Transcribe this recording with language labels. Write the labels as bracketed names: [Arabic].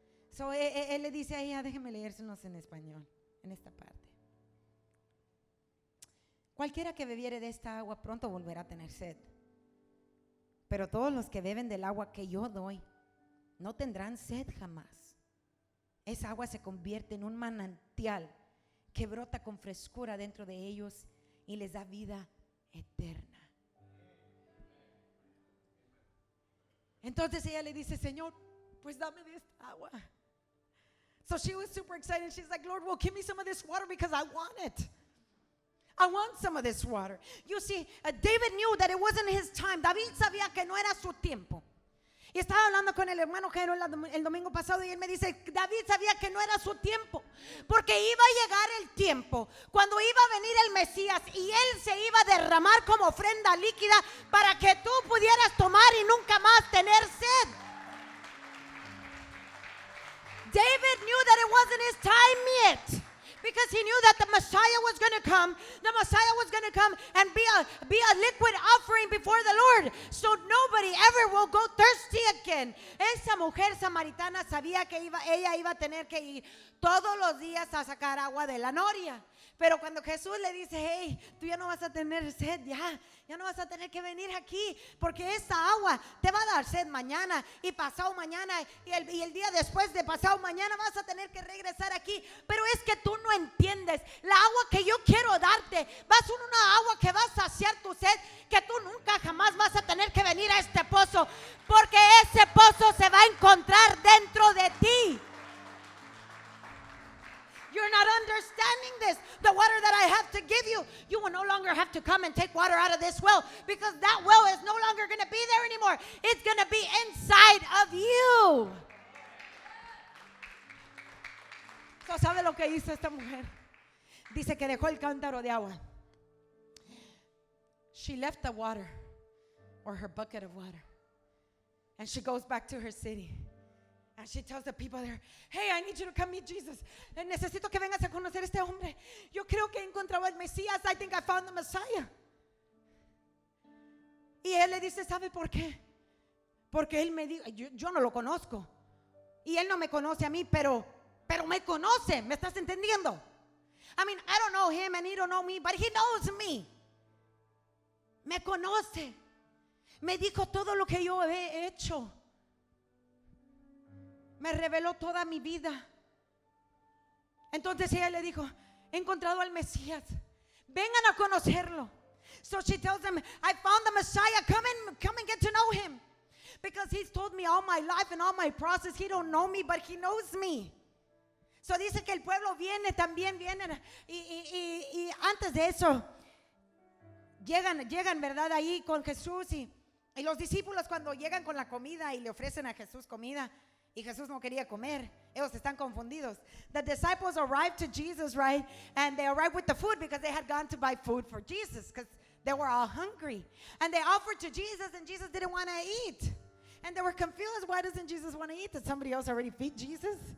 [Spanish] So, él le dice a ella, déjeme leérselos en español, en esta parte. Cualquiera que bebiere de esta agua pronto volverá a tener sed. Pero todos los que beben del agua que yo doy no tendrán sed jamás. Esa agua se convierte en un manantial que brota con frescura dentro de ellos y les da vida eterna. Entonces ella le dice, Señor, pues dame de esta agua. [English] So she was super excited. She's like, Lord, well, give me some of this water because I want it. I want some of this water. You see, David knew that it wasn't his time. [Spanish] David sabía que no era su tiempo. Y estaba hablando con el hermano Jairo el domingo pasado y él me dice, David sabía que no era su tiempo, porque iba a llegar el tiempo cuando iba a venir el Mesías y él se iba a derramar como ofrenda líquida para que tú pudieras tomar y nunca más tener sed. [English] David knew that it wasn't his time yet. Because he knew that the Messiah was going to come. The Messiah was going to come and be a liquid offering before the Lord. So nobody ever will go thirsty again. [Spanish] Esa mujer samaritana sabía que ella iba a tener que ir todos los días a sacar agua de la noria. Pero cuando Jesús le dice, hey, tú ya no vas a tener sed, ya no vas a tener que venir aquí, porque esta agua te va a dar sed mañana y pasado mañana y el día después de pasado mañana vas a tener que regresar aquí. Pero es que tú no entiendes, la agua que yo quiero darte va a ser una agua que va a saciar tu sed, que tú nunca jamás vas a tener que venir a este pozo, porque ese pozo se va a encontrar dentro de ti. [English] You're not understanding this. The water that I have to give you, you will no longer have to come and take water out of this well, because that well is no longer going to be there anymore. It's going to be inside of you. [Spanish] So, ¿sabe lo que hizo esta mujer? Dice que dejó el cántaro de agua. [English] She left the water, or her bucket of water, and she goes back to her city. And she tells the people there, hey, I need you to come meet Jesus. [Spanish] Necesito que vengas a conocer a este hombre. Yo creo que he encontrado al Mesías. [English] I think I found the Messiah. [Spanish] Y él le dice, ¿sabe por qué? Porque él me dijo, yo no lo conozco. Y él no me conoce a mí, pero me conoce. ¿Me estás entendiendo? [English] I mean, I don't know him and he don't know me, but he knows me. [Spanish] Me conoce. Me dijo todo lo que yo he hecho. Me reveló toda mi vida. Entonces ella le dijo, he encontrado al Mesías, vengan a conocerlo. [English] So she tells them, I found the Messiah, come and get to know him, because he's told me all my life and all my process. He don't know me, but he knows me. [Spanish] So dice que el pueblo también viene, y antes de eso llegan, ¿verdad? Ahí con Jesús y los discípulos cuando llegan con la comida y le ofrecen a Jesús comida. Y Jesús no quería comer. Ellos están confundidos. [English] The disciples arrived to Jesus, right? And they arrived with the food because they had gone to buy food for Jesus because they were all hungry. And they offered to Jesus and Jesus didn't want to eat. And they were confused. Why doesn't Jesus want to eat? Did somebody else already feed Jesus?